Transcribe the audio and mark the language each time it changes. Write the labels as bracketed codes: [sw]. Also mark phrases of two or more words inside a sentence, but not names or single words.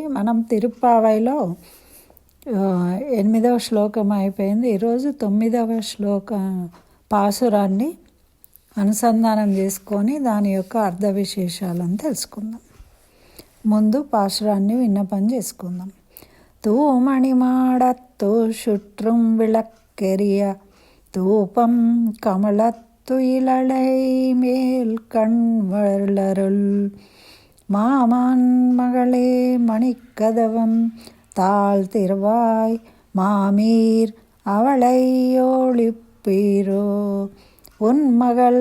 [te] మనం తిరుప్పావైలో 8వ శ్లోకం అయిపోయింది. ఈరోజు 9వ శ్లోక పాసురాన్ని అనుసంధానం చేసుకొని దాని యొక్క అర్థ విశేషాలను తెలుసుకుందాం. ముందు పాసురాన్ని విన్నపం చేసుకుందాం. [ta] తూమణిమాడత్తు சுற்றும் விளக்கெரிய தூபம் கமலத்து இலளை மேல் கண் வளருள் மாமான் மகளே மணிக்கதவம் தாழ் திருவாய் மாமீர் அவளை ஒளிப்பீரோ உன் மகள்